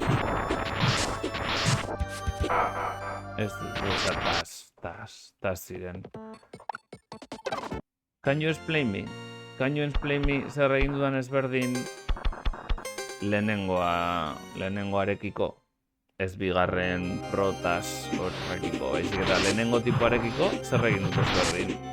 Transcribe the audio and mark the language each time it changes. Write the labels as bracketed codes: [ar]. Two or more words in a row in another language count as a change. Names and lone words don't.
[eu] Ez tas ziren. [en] Can you explain me? Can you explain me [eu] zer egin dudan ezberdin lehenengoarekiko? Ez bigarren protas horrekiko, baizik eta lehenengo tipoarekiko zer egin dut ezberdin.